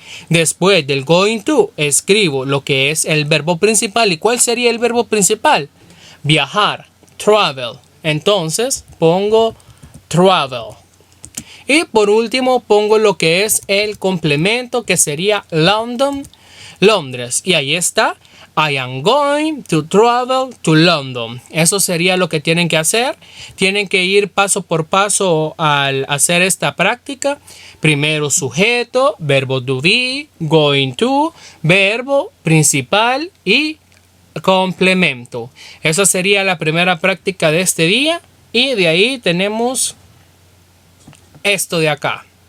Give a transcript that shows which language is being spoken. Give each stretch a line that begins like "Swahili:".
Spanish: Después del going to, escribo lo que es el verbo principal. ¿Y cuál sería el verbo principal? Viajar, travel. Entonces, pongo travel. Y por último, pongo lo que es el complemento, que sería London, Londres. Y ahí está.
English: I am going to travel to London.
Spanish: Eso sería lo que tienen que hacer. Tienen que ir paso por paso al hacer esta práctica. Primero sujeto, verbo to be, going to, verbo principal y complemento. Esa sería la primera práctica de este día. Y de ahí tenemos esto de acá.